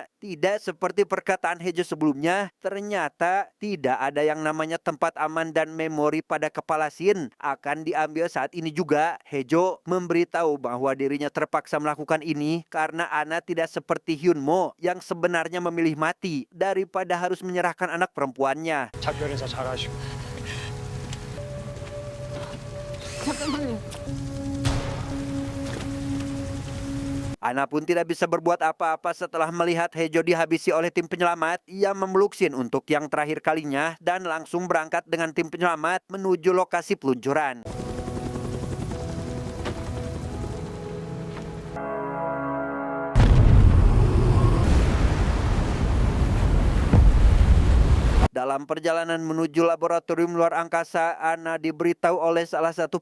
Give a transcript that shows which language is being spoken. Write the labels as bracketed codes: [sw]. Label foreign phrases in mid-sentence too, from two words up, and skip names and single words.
[id] Tidak seperti perkataan Hejo sebelumnya, ternyata tidak ada yang namanya tempat aman dan memori pada kepala Shin akan diambil saat ini juga. Hejo memberitahu bahwa dirinya terpaksa melakukan ini karena Ana tidak seperti Hyunmo yang sebenarnya memilih mati daripada harus menyerahkan anak perempuannya. [ko] 작별 인사 잘하시고. 잠깐만요. [id] Ana pun tidak bisa berbuat apa-apa setelah melihat Hejo dihabisi oleh tim penyelamat. Ia memeluk Shin untuk yang terakhir kalinya dan langsung berangkat dengan tim penyelamat menuju lokasi peluncuran. Dalam perjalanan menuju laboratorium luar angkasa, Ana diberitahu oleh salah satu